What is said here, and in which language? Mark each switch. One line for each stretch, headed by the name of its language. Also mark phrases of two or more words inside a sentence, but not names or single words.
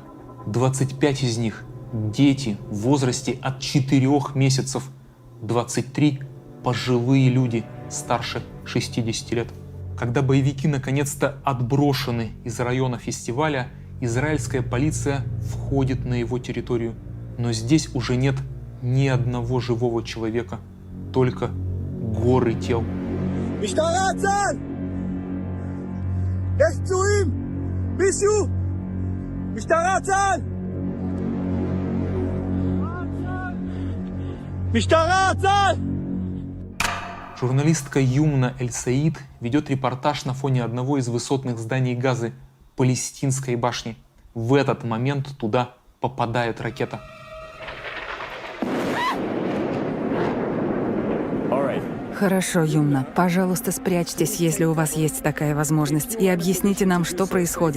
Russian: 25 из них – дети в возрасте от 4 месяцев, 23 – пожилые люди старше 60 лет. Когда боевики наконец-то отброшены из района фестиваля, израильская полиция входит на его территорию. Но здесь уже нет ни одного живого человека, только горы тел.
Hebrew: משטרה צה"ל! יש פצועים! מישהו! משטרה צה"ל! משטרה צה"ל!
Russian: Журналистка Юмна Эль-Саид ведет репортаж на фоне одного из высотных зданий Газы – Палестинской башни. В этот момент туда попадает ракета. Хорошо, Юмна, пожалуйста, спрячьтесь, если у вас есть такая возможность, и объясните нам, что происходит.